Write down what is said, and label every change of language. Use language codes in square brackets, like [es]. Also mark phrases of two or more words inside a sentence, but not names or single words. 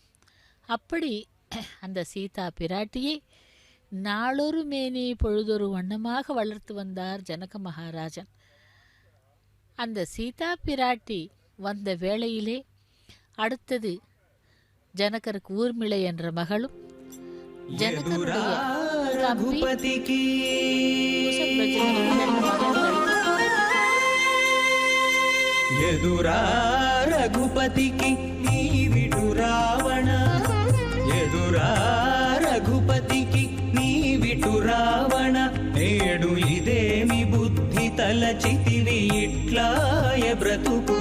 [ta] அப்படி அந்த சீதா பிராட்டியை நாளொரு மேனி பொழுதொரு வண்ணமாக வளர்த்து வந்தார் ஜனக மகாராஜன். அந்த சீதா பிராட்டி வந்த வேளையிலே அடுத்தது ஜனகருக்கு ஊர்மிளை என்ற மகளும் ஜனகருடைய தம்பி குசபிரஜ [te] ఎదురా రఘుపతికి నీవిటు రావణ, ఎదురా రఘుపతికి నీవిటు రావణ, నేడు ఇదేమి బుద్ధి తలచితివి ఇట్లాయ బ్రతుకు.